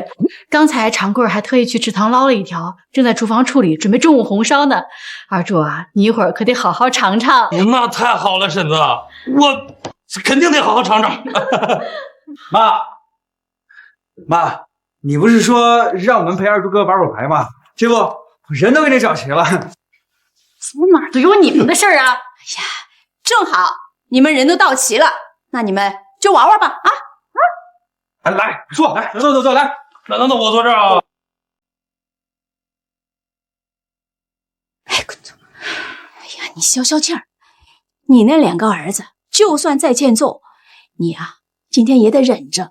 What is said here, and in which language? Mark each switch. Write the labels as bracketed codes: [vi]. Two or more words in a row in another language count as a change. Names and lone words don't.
[zh] 剛才長貴兒還特意去池塘撈了一條，正在廚房處理，準備中午紅燒呢。二柱啊，你一會兒可得好好嘗嘗。那太好了，嬸子，我肯定得好好嘗嘗。媽，你不是說讓我們陪二柱哥玩會牌嗎？結果人都給你找齊了。怎麼哪兒都有你們的事兒啊？哎呀，正好你們人都到齊了，那你們就玩玩吧啊！來坐，來坐，來，那我坐這兒啊。哎呀，你消消氣兒，你那兩個兒子就算再欠揍，你啊今天也得忍着。